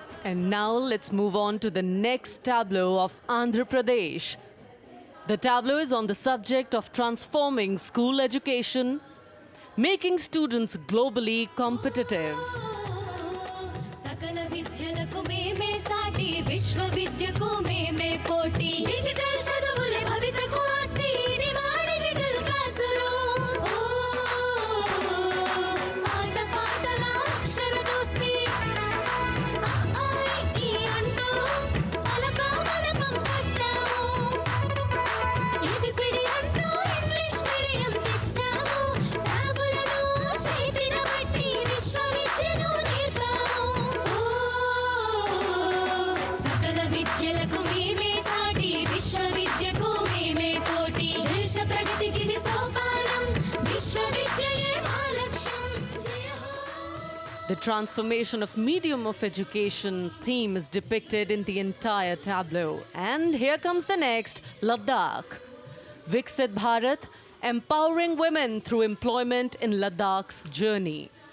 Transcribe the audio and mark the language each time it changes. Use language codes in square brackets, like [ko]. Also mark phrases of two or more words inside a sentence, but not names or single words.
[en] And now let's move on to the next tableau of Andhra Pradesh. The tableau is on the subject of transforming school education, making students globally competitive. [te] सकल विद्यలకు మేమే సాటి విశ్వ విద్యకు మేమే పోటీ డిజిటల్ చదువులే భవితకు ఆస్తి ఇది మా [en] digital class room [te] పాట పాటల అక్షర దోస్తి ఆ ఈ అంటూ పలక బలపం పట్టాము ఏబిసిడి అంటూ [en] English medium [te] తెచ్చాము ట్యాబులను చేతిన బట్టి విశ్వ విద్యను सकल विद्यలకు మేమే సాటి విశ్వ విద్యకు మేమే పోటీ దేశ ప్రగతికి ఇది సోపానం విశ్వ విద్యయే మా లక్ష్యం జయ హో. [en] The transformation of medium of education theme is depicted in the entire tableau. And here comes the next, Ladakh. Viksit Bharat, empowering women through employment in Ladakh's journey.